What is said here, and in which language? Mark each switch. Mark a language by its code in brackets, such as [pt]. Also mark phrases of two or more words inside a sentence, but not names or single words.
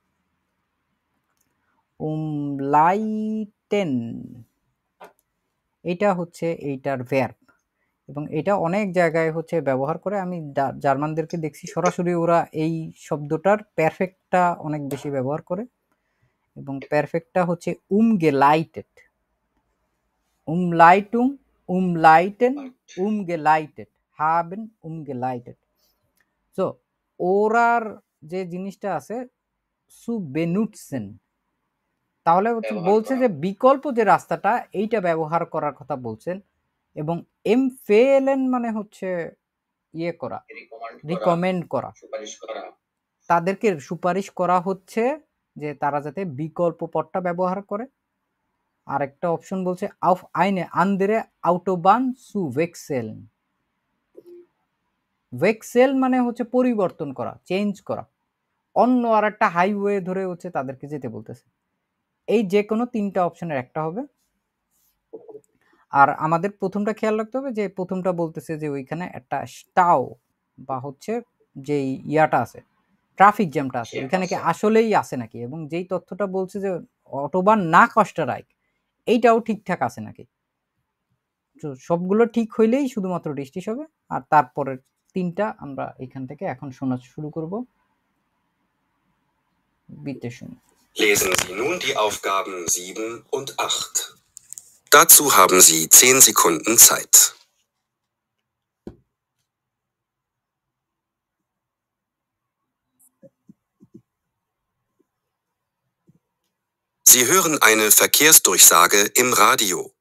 [bn] উমলাইটেন এটা হচ্ছে এইটার ভার্ব, এবং এটা অনেক জায়গায় হচ্ছে ব্যবহার করে। আমি জার্মানদেরকে দেখছি সরাসরি ওরা এই শব্দটার পারফেক্টটা অনেক বেশি ব্যবহার করে, এবং পারফেক্টটা হচ্ছে [de] umgeleitet, umleitung, umleiten, umgeleitet, haben umgeleitet। [bn] সো ওরার যে জিনিসটা আছে [de] zu benutzen, [bn] তাহলে হচ্ছে বলছে যে বিকল্প যে রাস্তাটা এইটা ব্যবহার করার কথা বলছেন, এবং empfehlen মানে হচ্ছে ইয়ে করা, রিকমেন্ড করা, তাদেরকে সুপারিশ করা হচ্ছে যে তারা যাতে বিকল্প পথটা ব্যবহার করে। আরেকটা অপশন বলছে [de] auf eine andere Autobahn zu wechseln। [bn] wechsel মানে হচ্ছে পরিবর্তন করা, চেঞ্জ করা, অন্য আরেকটা হাইওয়ে ধরে হচ্ছে তাদেরকে যেতে বলতেছে। এই যে কোনো তিনটা অপশনের একটা হবে। আর আমাদের প্রথমটা খেয়াল রাখতে হবে যে প্রথমটা বলতেছে যে ওইখানে একটা স্টাও বা হচ্ছে যে ইয়াটা আছে, ট্রাফিক জ্যামটা আছে, ওইখানে কি আসলেই আছে নাকি, এবং যেই তথ্যটা বলছে যে [de] Autobahn nach Österreich, [bn] এইটাও ঠিকঠাক আছে নাকি। তো সবগুলো ঠিক হইলেই শুধুমাত্র ডিস্টিস হবে। আর তারপরের তিনটা আমরা এখান থেকে এখন শোনা শুরু করব। বিতে শুনুন। [de] Lesen Sie nun die Aufgaben 7 und 8. Dazu haben Sie 10 Sekunden Zeit. Sie hören eine Verkehrsdurchsage im Radio.